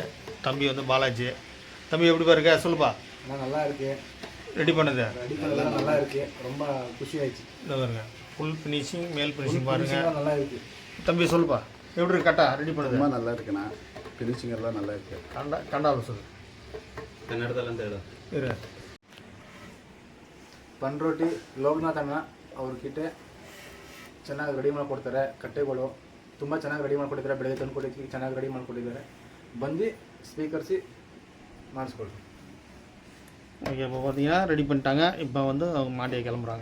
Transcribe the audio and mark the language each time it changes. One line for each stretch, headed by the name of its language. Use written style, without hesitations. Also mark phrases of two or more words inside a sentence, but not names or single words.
Tamil: தம்பி வந்து பாலாஜி. தம்பி எப்படி பாருங்க சொல்லுப்பா. நல்லா இருக்கு ரெடி பண்ணது. ரெடி பண்ணலாம் நல்லா இருக்கு. ரொம்ப குஷி ஆயிடுச்சு. இந்த பாருங்க
English: full finishing
Tamil: மேல் ஃபினிஷிங் பாருங்க. நல்லா இருக்கு. தம்பி சொல்லுப்பா எப்படி இருக்கு கட்டா ரெடி பண்ணது. ரொம்ப நல்லா இருக்குண்ணா. ஃபினிஷிங் எல்லாம் நல்லா இருக்கு. கண்டாவில் சொல்லு.
Kannada: ಕನ್ನಡದಲ್ಲಂತ ಹೇಳು. ಇರು ಪನ್ರೋಟಿ ಲೋಕನಾಥ್ ಅಣ್ಣ ಅವ್ರ ಚೆನ್ನಾಗಿ ರೆಡಿ ಮಾಡಿಕೊಡ್ತಾರೆ. ಕಟ್ಟೆಗಳು ತುಂಬ ಚೆನ್ನಾಗಿ ರೆಡಿ ಮಾಡಿಕೊಟ್ಟಿದ್ದಾರೆ. ಬೆಳಗ್ಗೆ ತಂದು ಕೊಟ್ಟಿದ್ದಕ್ಕೆ ಚೆನ್ನಾಗಿ ರೆಡಿ ಮಾಡಿಕೊಟ್ಟಿದ್ದಾರೆ. ಬಂದು ಸ್ವೀಕರಿಸಿ ಮಾಡಿಸ್ಕೊಳ್ಳಿ.
Tamil: ஓகே இப்போ பார்த்தீங்கன்னா ரெடி பண்ணிட்டாங்க. இப்போ வந்து அவங்க மாட்டியை கிளம்புறாங்க.